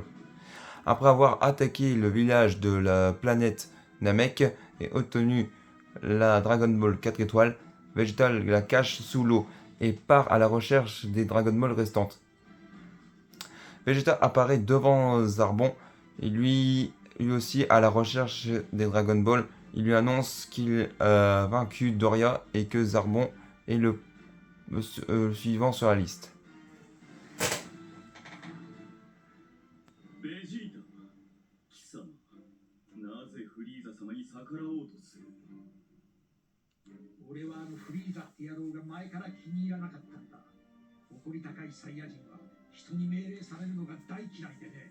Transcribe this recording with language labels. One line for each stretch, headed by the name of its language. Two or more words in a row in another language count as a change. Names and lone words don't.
French: Après avoir attaqué le village de la planète Namek et obtenu la Dragon Ball 4 étoiles, Vegeta la cache sous l'eau et part à la recherche des Dragon Ball restantes. Vegeta apparaît devant Zarbon et lui aussi à la recherche des Dragon Ball. Il lui annonce qu'il a vaincu Doria et que Zarbon est le suivant sur la liste.
Japanese: ベジータ、貴様、なぜフリーザ様に逆らおうとする？俺はフリーザって野郎が前から気に入らなかったんだ。誇り高いサイヤ人は人に命令されるのが大嫌いでね。